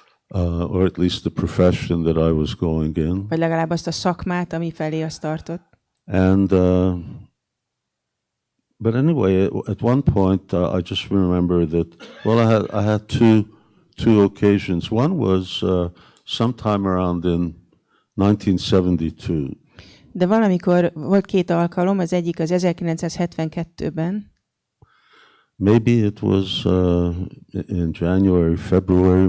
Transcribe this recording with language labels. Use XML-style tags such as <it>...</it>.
<en>Or at least the profession that I was going in.</en> <hu>Vagy legalább azt a szakmát, ami felé azt tartott.</hu> <en>And but anyway, at one point I just remember that. Well, I had two occasions. One was sometime around in 1972.</en> <hu>De valamikor volt 2 alkalom, az egyik az 1972-ben.</hu> <en>Maybe it was in January, February.</en>